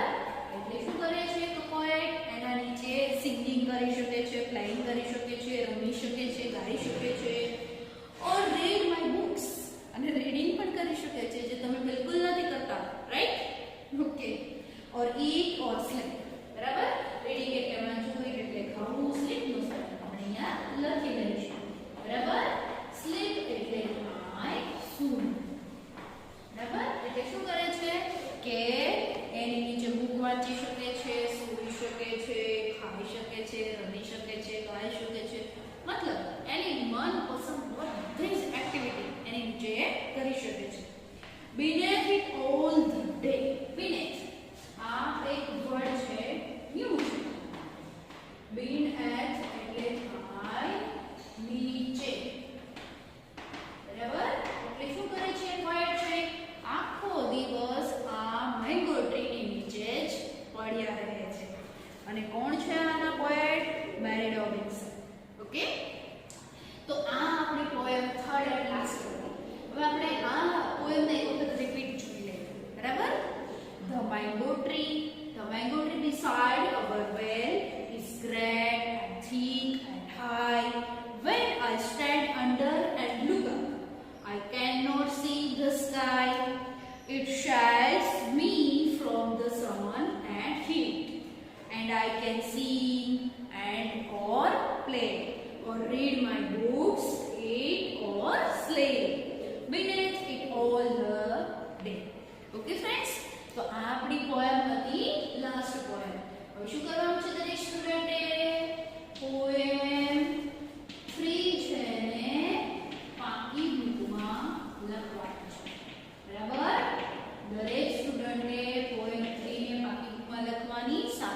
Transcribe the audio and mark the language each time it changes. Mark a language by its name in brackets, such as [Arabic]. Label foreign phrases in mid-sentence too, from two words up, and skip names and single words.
[Gujarati] એટલે શું કરે છે તો પોએટ એના નીચે સિંગિંગ કરી શકે છે, પ્લેઇંગ કરી શકે છે, રમી શકે છે, ગાઈ શકે છે. [English] or read my books. [Gujarati] અને રીડિંગ પણ કરી શકે છે જે તમે બિલકુલ નથી કરતા. [English] Right? Okay. or eat or sleep. [Gujarati] બરાબર? રીડિંગ એટલે વાંચવું, eat એટલે ખાવું, sleep નો સ્પેલિંગ આપણે અહીંયા લખી લઈશું. બરાબર? sleep એટલે થાય સૂવું. બરાબર? એટલે શું કરે છે કે એની નીચે બુક વાંચી શકે છે, સૂઈ શકે છે, ખાઈ શકે છે, રમી શકે છે, ગાઈ શકે છે. મતલબ એની મનપસંદ બધી જ એક્ટિવિટી એની નીચે કરી શકે છે. [English] beneath it all the day. [Gujarati] beneath આ એક વર્ડ છે, ન્યુ છે. beneath એટલે થાય નીચે. બરાબર? એટલે શું કરે છે પોએટ છે? આખો દિવસ આ મેંગો ટ્રીની નીચે જ પડ્યા રહે છે. અને કોણ છે આના પોએટ? મેરી રોબિન્સન. ઓકે, તો આ આપણી પોએમ [English] third and last [Gujarati] હતી. હવે આપણે આ પોએમને એક વખત રિપીટ જોઈ લઈએ. બરાબર? [English] The mango tree beside our well is great and thick and high. When I stand under and look up, I cannot see the sky. It shields me from the sun and heat, and I can sing and or play or read my books, eat or sleep beneath it all the day. Okay friends, [Gujarati] તો આ આપણી પોએમ હતી, [English] last poem. [Gujarati] હવે શું કરવાનું છે દરેક સ્ટુડન્ટે? પોએમ ફ્રી છે ને પાકી બુકમાં લખવાનું છે. બરાબર? દરેક સ્ટુડન્ટે પોએમ ફ્રી ને પાકી બુકમાં લખવાની.